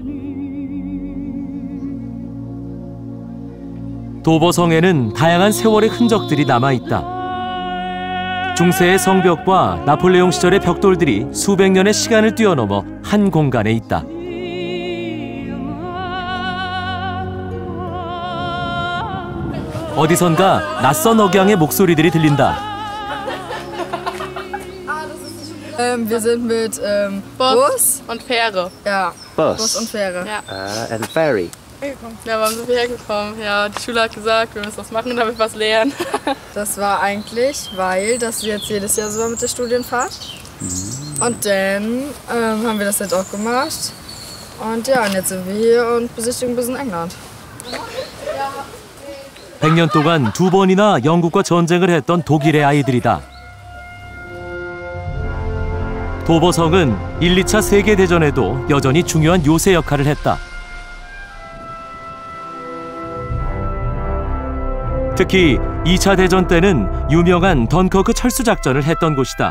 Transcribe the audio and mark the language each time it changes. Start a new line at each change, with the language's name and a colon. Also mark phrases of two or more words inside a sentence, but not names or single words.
Korean: 도버성에는 다양한 세월의 흔적들이 남아있다. 중세의 성벽과 나폴레옹 시절의 벽돌들이 수백 년의 시간을 뛰어넘어 한 공간에 있다. 어디선가 낯선 억양의 목소리들이 들린다.
German: Wir sind mit Bus und Fähre. Ja, Bus und Fähre. Ja.
English: And ferry.
German: Ja, warum sind wir hergekommen? Ja, die Schule hat gesagt, wir müssen was machen, damit wir was lernen. Das war eigentlich, weil das jetzt jedes Jahr so war mit der Studienfahrt. Und dann haben wir das jetzt auch gemacht. Und ja, und jetzt sind wir hier und besichtigen ein bisschen England.
Korean: (100년) 동안 2번이나 영국과 전쟁을 했던 독일의 아이들이다. 도버성은 1, 2차 세계대전에도 여전히 중요한 요새 역할을 했다. 특히 2차 대전 때는 유명한 던커크 철수작전을 했던 곳이다.